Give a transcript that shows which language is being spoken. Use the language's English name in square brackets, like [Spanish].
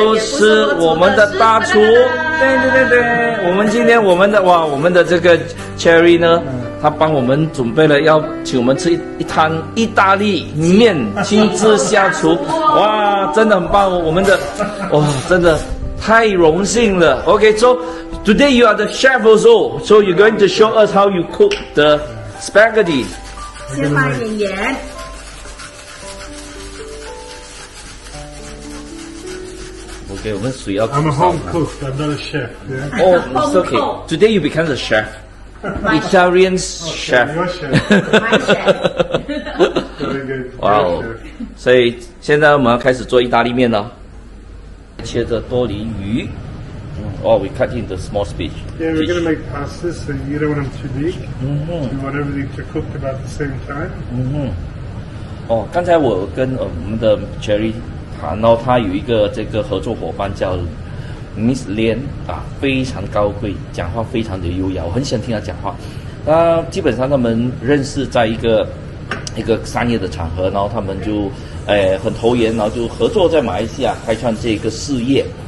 [Chinese] 都是我们的大厨，对，我们今天我们的这个 cherry 呢。他帮我们准备了要请我们吃一摊意大利面，亲自下厨，哇，真的很棒哦！我们的哇，真的太荣幸了。 [English] Okay, so today you are the chef also, so you're going to show us how you cook the spaghetti. [Chinese] 先放一点盐。 OK, 我们水要。 [English] I'm a home cook. I'm not a chef. Yeah. Oh, it's okay. Today you become the chef. Italian chef. My chef. 哇哦！ [Chinese] 所以现在我们要开始做意大利面了。切着多利鱼。 [English] Oh, we cut into small fish. Yeah, we're going to make pastas, so you don't want them too big. You want everything to cook about the same time. [Chinese] 哦，刚才我跟我们的 Cherry 谈到，他有一个这个合作伙伴叫 Miss Lian 啊，非常高贵，讲话非常的优雅，我很喜欢听他讲话。基本上他们认识在一个商业的场合，然后他们就很投缘，然后就合作在马来西亚开创这个事业。